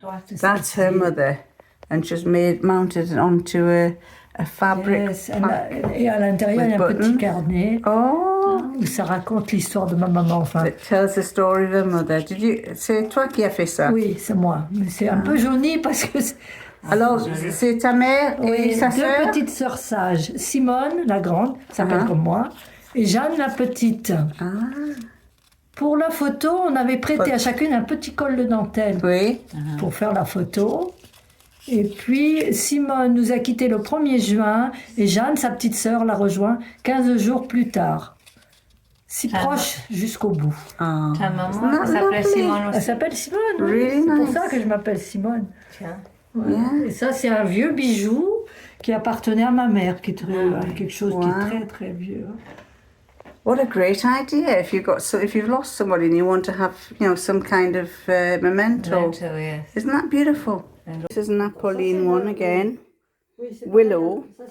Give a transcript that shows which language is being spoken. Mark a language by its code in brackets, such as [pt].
[en] That's her mother, and she's mounted it onto a fabric. [fr] Yes, et à l'intérieur, il y a un petit carnet où ça raconte l'histoire de ma maman. Enfin. [en] It tells the story of her mother. [fr] C'est toi qui as fait ça? Oui, c'est moi. Mais c'est un peu jauni parce que... Alors, c'est ta mère et sa sœur? Deux petites sœurs sages. Simone, la grande, s'appelle comme moi, et Jeanne, la petite. Pour la photo, on avait prêté à chacune un petit col de dentelle pour faire la photo. Et puis, Simone nous a quittés le 1er juin et Jeanne, sa petite sœur, l'a rejoint 15 jours plus tard. Si proche jusqu'au bout. Ta maman s'appelait Simone aussi. Elle s'appelle Simone, oui. [en] Really [fr] C'est pour [en] nice. [fr] ça que je m'appelle Simone. Tiens. Ouais. Et ça, c'est un vieux bijou qui appartenait à ma mère, qui est quelque chose qui est très, très vieux. [en] What a great idea! If you've lost somebody and you want to have, some kind of memento. Yes. Isn't that beautiful? This is an Apolline one again. Willow.